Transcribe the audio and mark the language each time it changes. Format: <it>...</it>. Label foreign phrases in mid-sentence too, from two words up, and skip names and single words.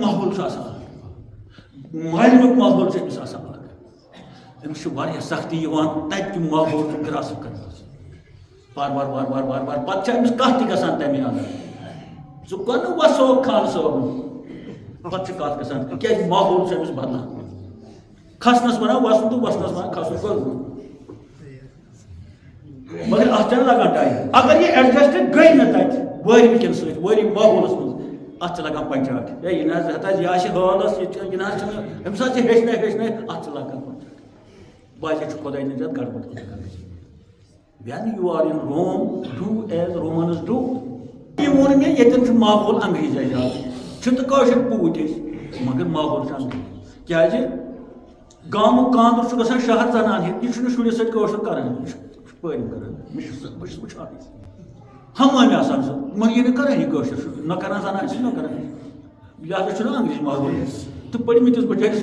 <ks>ماحول چھُ آسان مالنیُک ماحول چھُ أمِس آسان أمِس چھِ واریاہ سختی یِوان تتہِ تہِ ماحول چھُ گراسپ کران وارٕ وارٕ وارٕ وارٕ وارٕ وارٕ پتہٕ چھِ أمِس کتھ تہِ گژھان تمہِ اندر ژٕ کۄن نہٕ وسوکھ خان صٲبن پتہٕ چھِ کتھ گژھان کیٛازِ ماحول چھُ أمِس بدلان کھسنس ونان وسُن تہٕ وسنس ونان کھسُن کوٚر مگر اتھ چھنہٕ لگان ٹایم اگر یہِ ایڈجسٹ گٔے نہٕ تتہِ وٲرۍ کٮ۪ن سۭتۍ وٲری ماحولس منٛز اتھ چھِ لگان پنچاٹ ہے یہِ نہ حظ ہتا یہِ آسہِ حالس یہِ نہ حظ چھُنہٕ أمِس حظ چھِ ہیٚچھنٲے اتھ چھِ لگان پنچاٹ باسے چھُ خۄداے نجات گڑبڑ</ks> <en>when you are in Rome do as Romans do</en> <ks>یہِ ووٚن مےٚ ییٚتٮ۪ن چھُ ماحول انگریٖزی زیادٕ چھِ تہٕ کٲشِر پوٗتۍ أسۍ مگر ماحول چھُ انگریٖزی کیٛازِ گامُک کاندُر چھُ گژھان شہر زنان ہیٚتھ یہِ چھُنہٕ شُرِس سۭتۍ کٲشُر کران یہِ چھُ پٲرِم کران بہٕ چھُس وٕچھان ہمامہ آسان سُہ مگر یہِ نہٕ کران یہِ کٲشُر نہ کران زنان چھِ نہ کران یہِ ہسا چھُنہٕ انگریزی ماحول تہٕ پٔرمٕتِس بہٕ ججَس</ks>